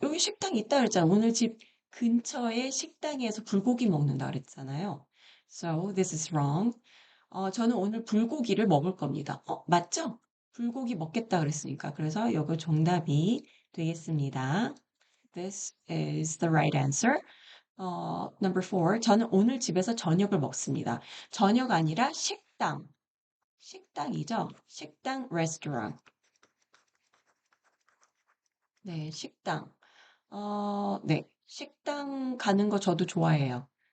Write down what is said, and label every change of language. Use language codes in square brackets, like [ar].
[ko] 여기 식당 있다 그랬잖아요. 오늘 집 근처에 식당에서 불고기 먹는다 그랬잖아요. [en] So this is wrong. [ko] 저는 오늘 불고기를 먹을 겁니다. 맞죠? 불고기 먹겠다 그랬으니까. 그래서 이거 정답이 되겠습니다. [en] This is the right answer. Number four. [ko] 저는 오늘 집에서 저녁을 먹습니다. 저녁 아니라 식당. 식당이죠? 식당, restaurant. 네, 식당. 네. 식당 가는 거 저도 좋아해요.